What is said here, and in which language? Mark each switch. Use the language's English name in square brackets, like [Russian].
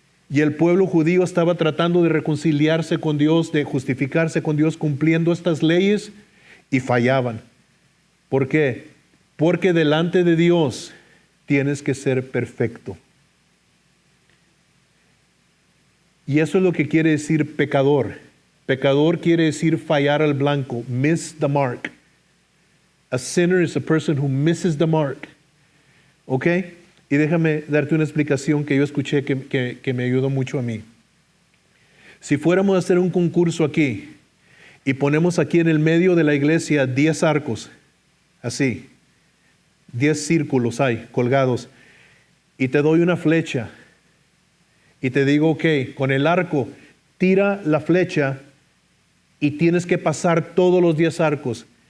[Spanish] Y el pueblo judío estaba tratando de reconciliarse con Dios, de justificarse con Dios, cumpliendo estas leyes, y fallaban. ¿Por qué? Porque delante de Dios tienes que ser perfecto. Y eso es lo que quiere decir pecador. Pecador quiere decir fallar al blanco, [English] miss the mark. A sinner is a person who misses the mark. [Spanish] ¿Ok? Y déjame darte una explicación que yo escuché que me ayudó mucho a mí. Si fuéramos a hacer un concurso aquí y ponemos aquí en el medio de la iglesia 10 arcos, así, 10 círculos hay colgados, y te doy una flecha y te digo, ok, con el arco, tira la flecha y tienes que pasar todos los 10 arcos.